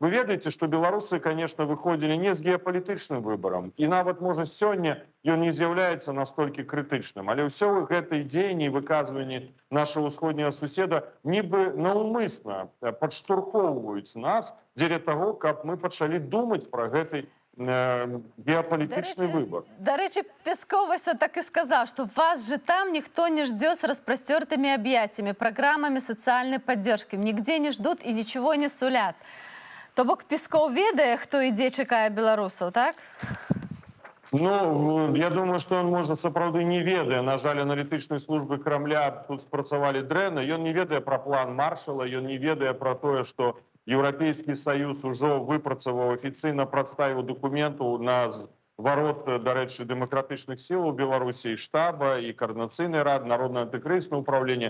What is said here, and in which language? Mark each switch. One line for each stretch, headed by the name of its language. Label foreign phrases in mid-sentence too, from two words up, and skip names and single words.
Belarusian: Вы ведаеце, што беларусы, конечно, выходзілі не з геапалітычным выбарам, і нават, можа, сёння ён не з'яўляецца настолькі крытычным, але ўсё гэтай дзеянні і выказванні нашего ўсходняга суседа нібы наўмысна падштурхоўваюць нас дзеля таго, каб мы пачалі думаць пра гэты геапалітычны выбор.
Ukrainian: До речі, Песков ось так і сказав, що вас же там ніхто не
Russian: ждет с распростертыми объятиями, программами социальной поддержки. Нигде не ждут и ничего не сулят.
Belarusian: То бок Песков ведае, хто ідзе чакае беларусаў, так? Ну,
Russian: я думаю, что он,
Belarusian: можа, сапраўды не ведае. На жаль, аналітычнай службы Крамля тут спрацавалі дрэнна. Ён не ведае пра план Маршала, ён не ведае пра тое, што Еўрапейскі Саюз ужо выпрацаваў, афіцыйна прадставіў дакументу на зварот, дарэчы, дэмакратычных сіл у Беларусі, і штаба, і каардынацыйнай рады, народнае антыкрызіснае ўпраўленне.